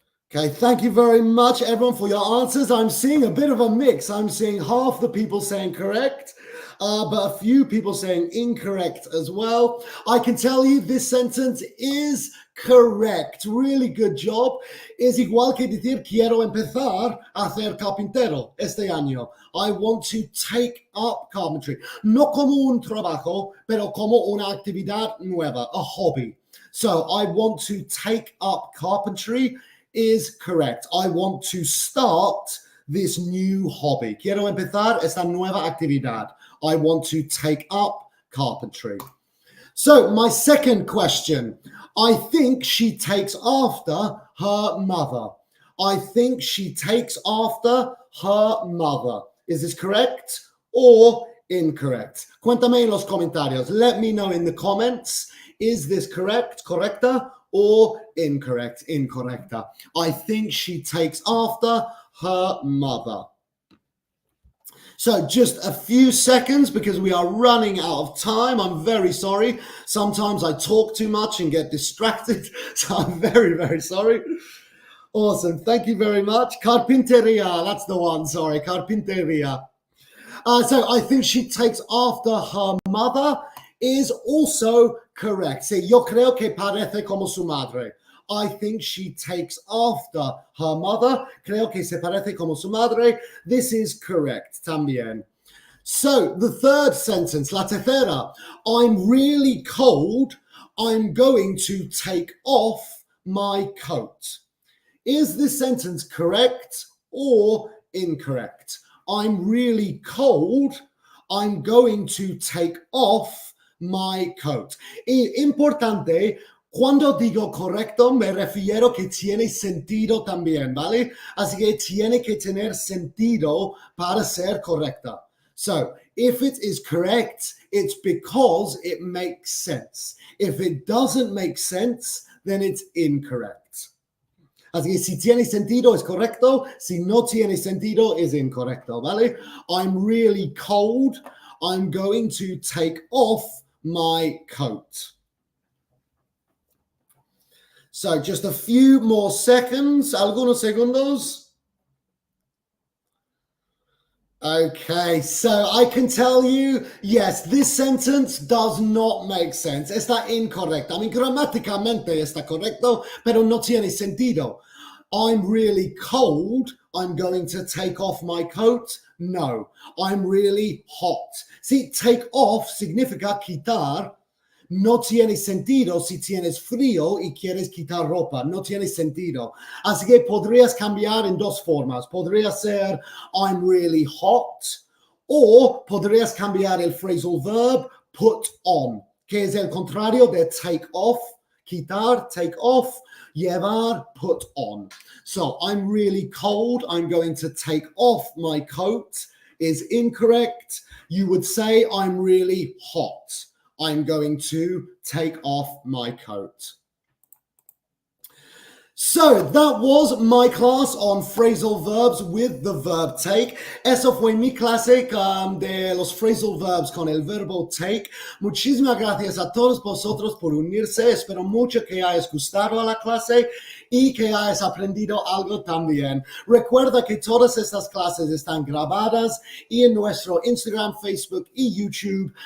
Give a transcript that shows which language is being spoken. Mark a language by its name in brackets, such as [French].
[English] Okay, thank you very much, everyone, for your answers. I'm seeing a bit of a mix. I'm seeing half the people saying correct, but a few people saying incorrect as well. I can tell you this sentence is correct. Really good job. [Spanish] Es igual que decir quiero empezar a hacer carpintero este año. [English] I want to take up carpentry. [Spanish] No como un trabajo, pero como una actividad nueva, [English] a hobby. So I want to take up carpentry is correct. I want to start this new hobby. [Spanish] Quiero empezar esta nueva actividad. [English] I want to take up carpentry. So my second question, I think she takes after her mother. I think she takes after her mother. Is this correct or incorrect? [Spanish] Cuéntame en los comentarios. [English] Let me know in the comments. Is this correct, correcta, or incorrect, incorrecta? I think she takes after her mother. So just a few seconds because we are running out of time. I'm very sorry. Sometimes I talk too much and get distracted. So I'm very, very sorry. Awesome. Thank you very much. Carpinteria. That's the one. Sorry. Carpinteria. So I think she takes after her mother is also correct. [Spanish] Sí, yo creo que parece como su madre. [English] I think she takes after her mother. [Spanish] Creo que se parece como su madre. [English] This is correct [Spanish] también. [English] So, the third sentence, [Spanish] la tercera. [English] I'm really cold. I'm going to take off my coat. Is this sentence correct or incorrect? I'm really cold. I'm going to take off my coat. [Spanish] Importante, cuando digo correcto, me refiero que tiene sentido también, ¿vale? Así que tiene que tener sentido para ser correcta. [English] So, if it is correct, it's because it makes sense. If it doesn't make sense, then it's incorrect. [Spanish] Así que si tiene sentido es correcto, si no tiene sentido es incorrecto, ¿vale? [English] I'm really cold. I'm going to take off my coat. So just a few more seconds, [Spanish] algunos segundos. [English] Okay, so I can tell you, yes, this sentence does not make sense. [Spanish] Está incorrecto. [English] I mean, [Spanish] gramáticamente está correcto, pero no tiene sentido. [English] I'm really cold. I'm going to take off my coat. No, I'm really hot. See, take off [Spanish] significa quitar. No tiene sentido si tienes frío y quieres quitar ropa. No tiene sentido. Así que podrías cambiar en dos formas. Podría ser [English] I'm really hot. [Spanish] O podrías cambiar el phrasal verb put on, que es el contrario de take off. Quitar, take off. Llevar, put on. [English] So I'm really cold. I'm going to take off my coat is incorrect. You would say I'm really hot. I'm going to take off my coat. So that was my class on phrasal verbs with the verb take. [Spanish] Eso fue mi clase de los phrasal verbs con el verbo take. Muchísimas gracias a todos vosotros por unirse. Espero mucho que hayas gustado a la clase y que hayas aprendido algo también. Recuerda que todas estas clases están grabadas y en nuestro Instagram, Facebook y YouTube.